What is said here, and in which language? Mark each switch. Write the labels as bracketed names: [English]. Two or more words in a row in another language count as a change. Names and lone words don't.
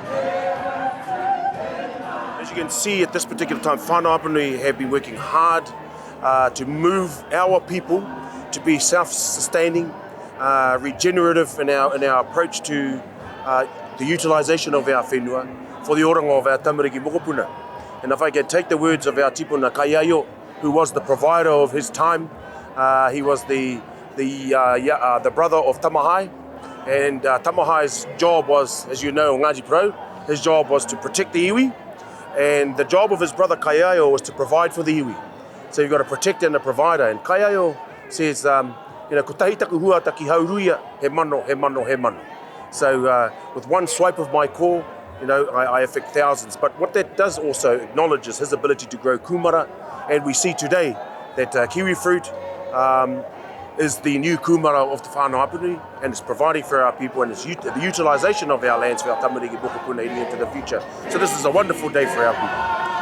[English] As you can see at this particular time, whānau Ahuwhenua have been working hard to move our people to be self-sustaining, regenerative in our approach to the utilisation of our whenua for the oranga of our [Māori] tamariki mokopuna. [English] And if I can take the words of our tipuna Kaiaio, who was the provider of his time, he was the brother of Tamahai, and Tamahai's job was, as you know, Ngāji Pro, his job was to protect the iwi, and the job of his brother Kaiaio was to provide for the iwi. So you've got a protector and a provider, and Kaiaio says, [Māori] ko tahi taku hua taki hauruia, he mano, he mano, he mano. [English] So with one swipe of my claw, I affect thousands. But what that does also acknowledge is his ability to grow kumara, and we see today that kiwi fruit is the new kumara of the whānau Ahuwhenua, and it's providing for our people, and it's the utilisation of our lands for our [Māori] tamariki mokopuna [English] heading into the future. So this is a wonderful day for our people.